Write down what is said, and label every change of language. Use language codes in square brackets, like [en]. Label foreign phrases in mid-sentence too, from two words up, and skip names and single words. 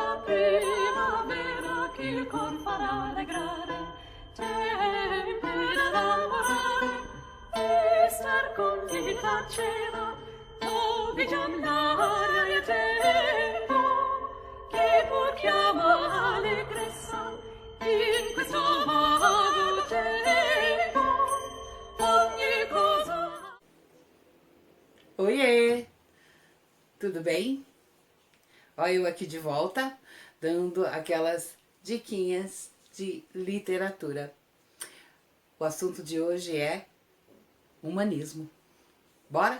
[it] primavera che il cor farà allegrare, tempi da lavorare e star con gli faceva, dove già l'aria è tempo che pur chiama allegrezza in questo vago tempo ogni cosa. [pt] Oiê! Tudo bem? Olha eu aqui de volta, dando aquelas diquinhas de literatura. O assunto de hoje é humanismo. Bora?